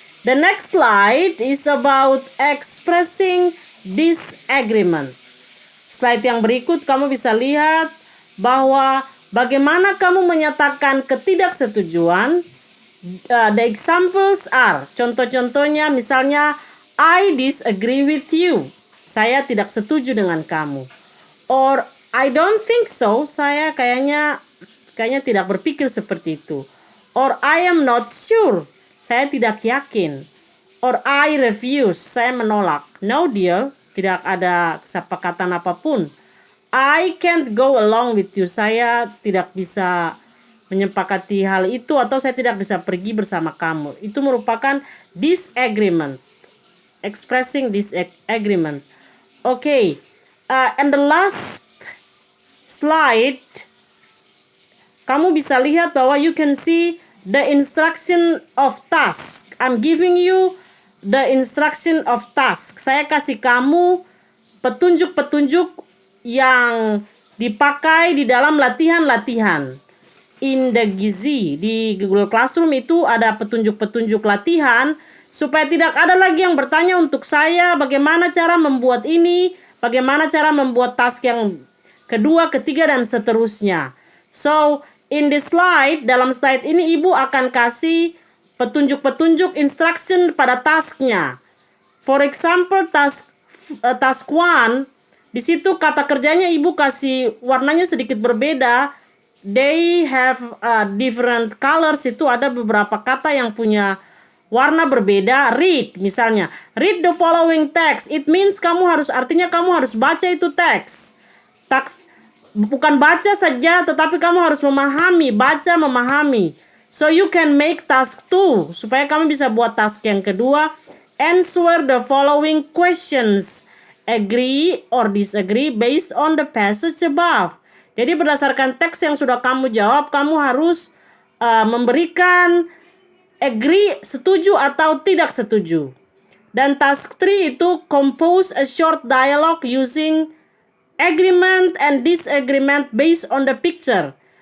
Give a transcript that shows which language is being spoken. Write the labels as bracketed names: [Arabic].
[English] The next slide is about expressing disagreement. [Indonesian] Slide yang berikut kamu bisa lihat bahwa bagaimana kamu menyatakan ketidaksetujuan. [English] The examples are, [Indonesian] contoh-contohnya misalnya, [English] I disagree with you. [Indonesian] Saya tidak setuju dengan kamu. [English] Or, I don't think so. [Indonesian] Saya kayaknya tidak berpikir seperti itu. [English] Or, I am not sure. [Indonesian] Saya tidak yakin. [English] Or, I refuse. [Indonesian] Saya menolak. [English] No deal. [Indonesian] Tidak ada kesepakatan apapun. [English] I can't go along with you. [Indonesian] Saya tidak bisa menyepakati hal itu, atau saya tidak bisa pergi bersama kamu. Itu merupakan disagreement. [English] Expressing disagreement. Okay. And the last slide, [Indonesian] kamu bisa lihat bahwa [English] you can see the instruction of task. I'm giving you the instruction of task. [Indonesian] Saya kasih kamu petunjuk-petunjuk yang dipakai di dalam latihan-latihan. In the Gizi, di Google Classroom itu ada petunjuk-petunjuk latihan supaya tidak ada lagi yang bertanya untuk saya bagaimana cara membuat ini, bagaimana cara membuat task yang kedua, ketiga, dan seterusnya. [English] So, in this slide, [Indonesian] dalam slide ini Ibu akan kasih petunjuk-petunjuk instruction pada tasknya. For example, task 1, di situ kata kerjanya Ibu kasih warnanya sedikit berbeda. [English] They have different colors. [Indonesian] Itu ada beberapa kata yang punya warna berbeda. Read misalnya. [English] Read the following text. It means [Indonesian] artinya kamu harus baca itu teks. Bukan baca saja, tetapi kamu harus memahami. Baca, memahami. [English] So you can make task 2. [Indonesian] Supaya kamu bisa buat task yang kedua. [English] Answer the following questions. Agree or disagree based on the passage above. [Indonesian] Jadi berdasarkan teks yang sudah kamu jawab, kamu harus memberikan agree, setuju atau tidak setuju. [English] Dan task 3 itu compose a short dialogue using agreement and disagreement based on the picture.